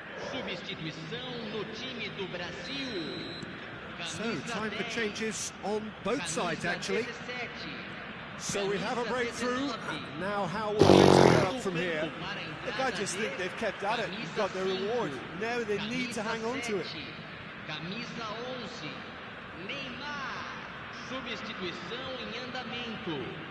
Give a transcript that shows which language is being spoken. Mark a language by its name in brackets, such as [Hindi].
[Portuguese] Substituição no time do Brasil. [English] So, time for changes on both sides, actually. So we have a breakthrough. Now how will things go up from here? Look, I just think they've kept at it, got their reward. Now they need to hang on to it. [Portuguese] Camisa 11, Neymar. Substituição em andamento.